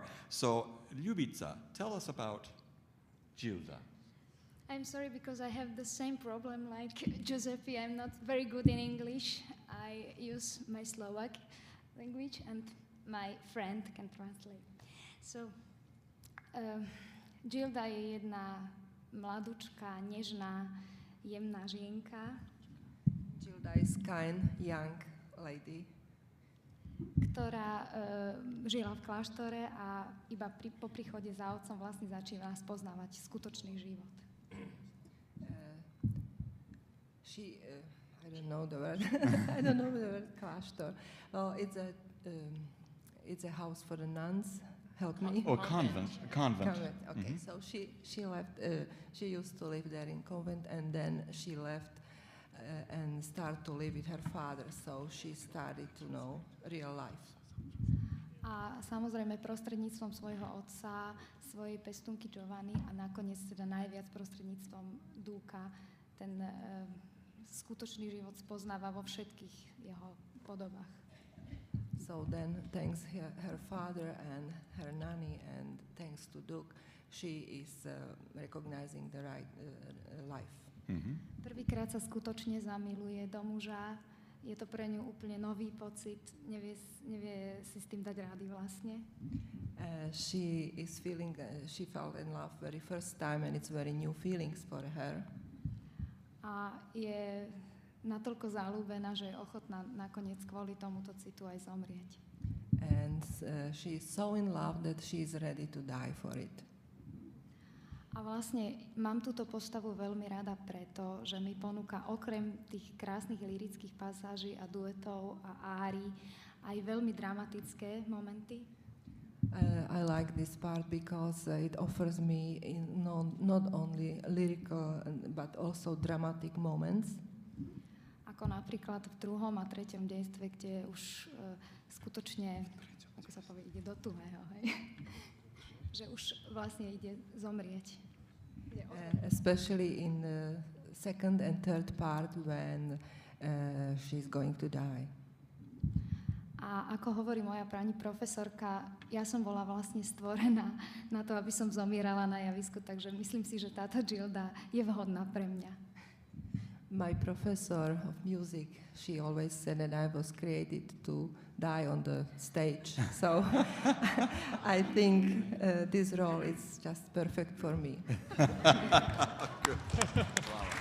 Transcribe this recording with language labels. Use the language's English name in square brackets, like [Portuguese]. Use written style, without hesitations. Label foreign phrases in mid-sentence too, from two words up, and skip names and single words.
[English] So, Ljubica, tell us about Gilda. I'm sorry because I have the same problem like Giuseppe. I'm not very good in English. I use my Slovak language and my friend can translate. [Slovak] So, Gilda je jedna mladučka, nežná, jemná žienka. [English] Gilda is kind, young lady. [Slovak] Ktorá žila v kláštore a iba po príchode za otcom vlastne začína spoznávať skutočný život. [English] I don't know the word. I don't know the word kláštor. Oh, it's a house for the nuns. Help me. Oh, convent. Convent. Okay, Mm-hmm. so she left. She used to live there in convent, and then she left and started to live with her father. So she started to know real life. [Slovak] A samozrejme prostredníctvom svojho otca, svojej pestunky Giovanny a nakoniec teda najviac prostredníctvom Duka ten skutočný život spoznáva vo všetkých jeho podobách. [English] So then, thanks her father and her nanny, and thanks to Duke, she is recognizing the right life. Mm-hmm. [Slovak] Prvýkrát sa skutočne zamiluje do muža. Je to pre ňu úplne nový pocit. Nevie si s tým dať rády vlastne. [English] She fell in love very first time, and it's very new feelings for her. [Slovak] A je natoľko zaľúbená, že je ochotná nakoniec kvôli tomuto citu aj zomrieť. [English] And she is so in love that she is ready to die for it. [Slovak] A vlastne mám túto postavu veľmi rada preto, že mi ponúka okrem tých krásnych lyrických pasáží a duetov a árií aj veľmi dramatické momenty. [English] I like this part because it offers me not only lyrical but also dramatic moments. [Slovak] Ako napríklad v 2. a 3. dejstve, kde už skutočne, ako sa povie, ide do tuhého, hej? Že už vlastne ide zomrieť. [English] Especially in the 2nd and 3rd part when she's going to die. [Slovak] A ako hovorí moja pani profesorka, ja som bola vlastne stvorená na to, aby som zomierala na javisku, takže myslím si, že táto Gilda je vhodná pre mňa. [English] My professor of music, she always said that I was created to die on the stage. So I think this role is just perfect for me. Good. Wow.